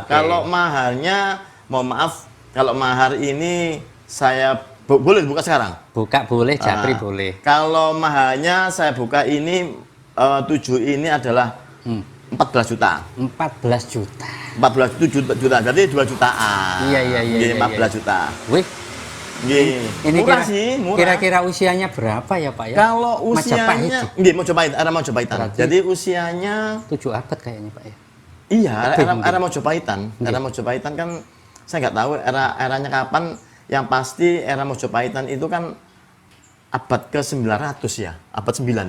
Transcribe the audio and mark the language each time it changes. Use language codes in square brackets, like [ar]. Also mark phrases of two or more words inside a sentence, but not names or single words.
[id] Kalau maharnya, mohon maaf, kalau mahar ini saya boleh buka sekarang. Buka boleh, japri Ah, boleh. Kalau mahalnya saya buka ini 7 ini adalah 14 juta. 14 juta. 14 itu juta, berarti 2 jutaan. Iya. Nggih, 14 juta. Wih, Nggih. ini Murah sih, murah. kira-kira usianya berapa ya, Pak ya? Kalau Majapahit usianya, sih. nggih, era Mojopahitan. Berarti- Jadi usianya 7 abad kayaknya, Pak ya. iya, Lebih era Mojopahitan. Nggih. Era Mojopahitan kan saya nggak tahu eranya kapan. Yang pasti era Mojopahitan itu kan abad ke-900 ya, abad 9 ya.